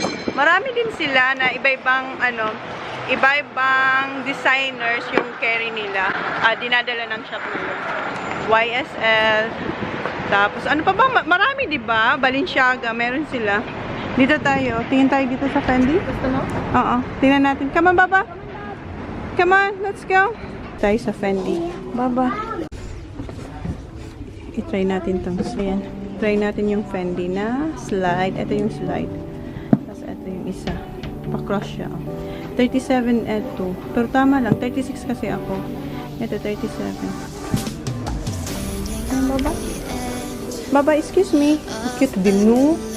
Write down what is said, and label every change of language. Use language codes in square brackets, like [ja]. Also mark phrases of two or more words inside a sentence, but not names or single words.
[tl] Marami din sila na iba-ibang, iba-ibang designers yung carry nila. Dinadala ng shop nila. YSL. Tapos, ano pa ba? Marami, di ba? Balenciaga, meron sila. Dito tayo. Tingin tayo dito sa Fendi. Gusto mo? Oo. Tingnan natin. [en] Come on, Baba. Come on, let's go. [tl] Tayo sa Fendi. Baba. I-try natin itong. Ayan. Try natin yung Fendi na slide. Ito yung slide. Tapos ito yung isa. Pa-cross siya. 37 ito. Pero tama lang. 36 kasi ako. Ito, 37. Baba. Baba, [en] excuse me. [tl] Cute din, no?